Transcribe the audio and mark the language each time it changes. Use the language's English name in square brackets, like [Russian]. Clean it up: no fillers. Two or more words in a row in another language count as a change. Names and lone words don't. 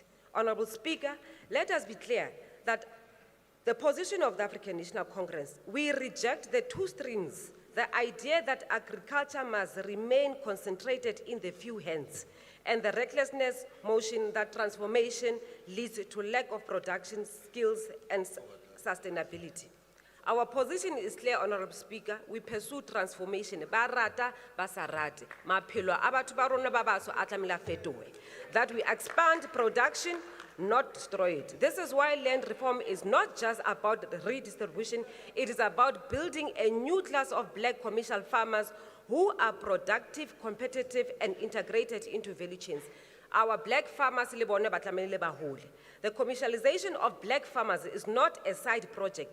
[English] Honorable Speaker, let us be clear that the position of the African National Congress, we reject the two streams, the idea that agriculture must remain concentrated in the few hands, and the recklessness motion that transformation leads to lack of production, skills, and sustainability. Our position is clear, Honorable Speaker. We pursue transformation. [Southern Sotho] Barata, basarate. Maphelo a batho ba rona ba baso a tlamehile a fetohe. [English] That we expand production, not destroy it. This is why land reform is not just about redistribution, it is about building a new class of black commercial farmers who are productive, competitive, and integrated into value chains. Our black farmers, the commercialization of black farmers is not a side project.